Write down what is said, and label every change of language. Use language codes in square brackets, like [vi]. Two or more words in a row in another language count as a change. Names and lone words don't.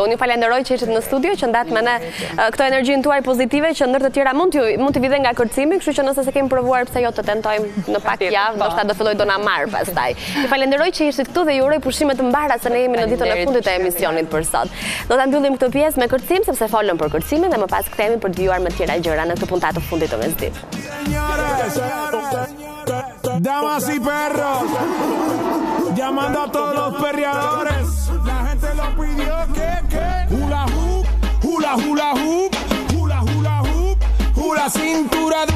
[sq] Unë ju falenderoj që ishit në studio, që ndat me ne këto energjinë tuaj pozitive, që ndër të tjera mund të vide nga kërcimi, kështu që nëse se kemi provuar, pse jo të tentojmë në pak javë, ndoshta do filloj do na marr pastaj. Ju falenderoj që ishit këtu dhe ju uroj pushime të mbara se ne jemi në ditën e fundit të emisionit për sot. Do ta mbyllim këtë pjesë me kërcim, sepse folëm për kërcimin dhe më pas kthehemi për të vijuar me tjera gjëra në këtë puntat të fundit të Mesditë. [es] Damas y perros, llamando a todos los perreadores. La gente lo pidió que hula hoop, hula hula hoop, hula hula hoop, hula cintura.